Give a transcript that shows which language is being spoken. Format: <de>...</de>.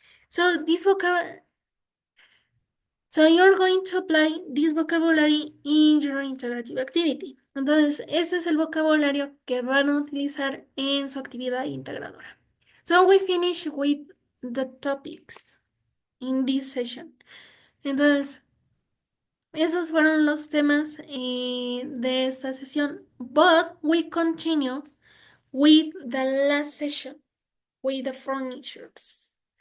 <en>So this vocab, so you're going to apply this vocabulary in your integrative activity.</en> <es>Entonces, ese es el vocabulario que van a utilizar en su actividad integradora.</es> <en>So we finish with the topics in this session.</en> <es>Entonces, esos fueron los temas de esta sesión.</es> <en>But we continue with the last session, with the furnitures.</en>